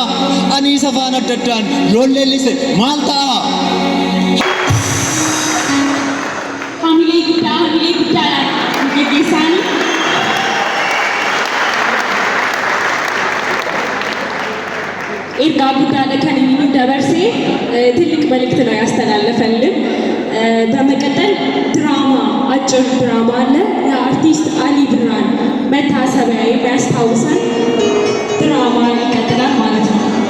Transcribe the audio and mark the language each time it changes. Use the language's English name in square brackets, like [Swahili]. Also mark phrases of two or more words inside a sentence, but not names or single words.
[Oromo] Ani isa afaan adda addaan yoo leellise maal ta'a? Hamilee guddaadhaan gaggeessaan ergaa guddaadha kan inni nu dabarsee [Amharic] ትልቅ መልእክት ነው ያስተላለፈልን። በመቀጠል ድራማ አጭር ድራማ አለ የአርቲስት አሊ ብራን መታሰቢያ የሚያስታውሰን ድራማ ይቀጥላል ማለት ነው።